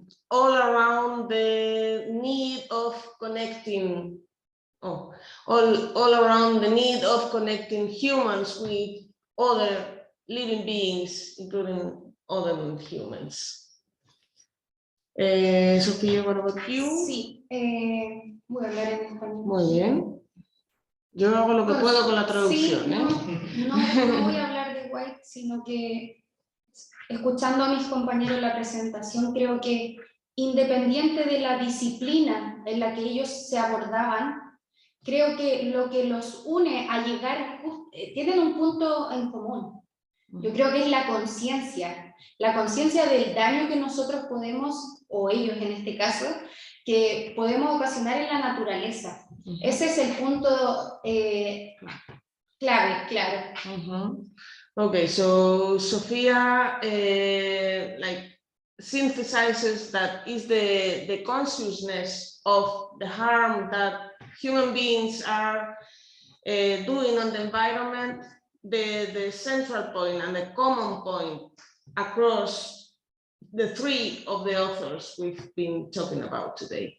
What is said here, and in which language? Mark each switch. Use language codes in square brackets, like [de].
[en] all around the need of connecting, all around the need of connecting humans with other living beings, including other humans. Sofía, what about you? [es] Sí, voy a hablar en español. Muy bien. Yo hago lo que puedo con la traducción, Sí, no voy a hablar de White, sino que escuchando a mis compañeros la presentación, creo que independiente de la disciplina en la que ellos se abordaban, creo que lo que los une a llegar, tienen un punto en común. Yo creo que es la conciencia del daño que nosotros podemos, o ellos en este caso, que podemos ocasionar en la naturaleza. Ese es el punto clave, claro. [en] Okay, so Sophia like synthesizes that is the consciousness of the harm that human beings are doing on the environment, the central point and the common point across the three of the authors we've been talking about today.